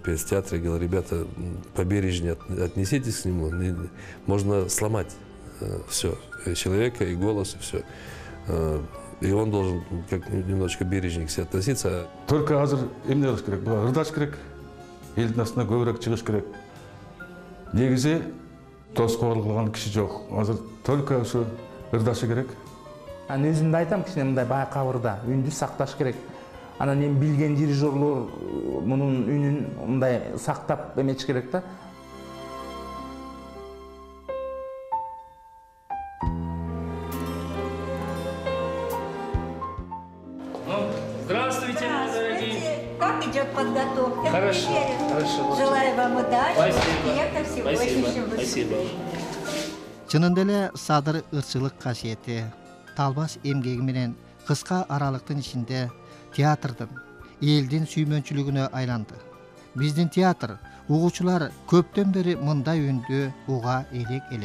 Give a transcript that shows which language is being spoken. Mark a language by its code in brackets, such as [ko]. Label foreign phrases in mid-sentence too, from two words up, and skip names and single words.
[ru] петь в театре, говорил: ребята, по бережнее отнеситесь к нему, можно сломать все, человека и голос, и все. И он должен как немножечко бережнее к себе относиться. [ky] Только азыр эмне кылыш керек? Буга ырдаш керек. Элдин астына көбүрөөк чыгыш керек. Негизи тоскоолук кылган киши жок. Азыр только ушу ырдашы керек. Анан өзүмдү айтам, кичине мындай байкабырда үндү сакташ керек. Анан эми билген дирижерлор мунун үнүн мындай сактап эметиш керек да. [ru] Здравствуйте, Здравствуйте. Как идет подготовка? Хорошо, хорошо. Желаю вам удачи, Спасибо. успеха, всего Спасибо. очень Спасибо. [ky] Чынында эле Садыр ырчылык касиети, талбас эмгеги менен кыска аралыктын ичинде театрдын элдин сүймөнчүлүгүнө айланды. Биздин театр угуучулар көптөн бери мындай үндү уга элек эле.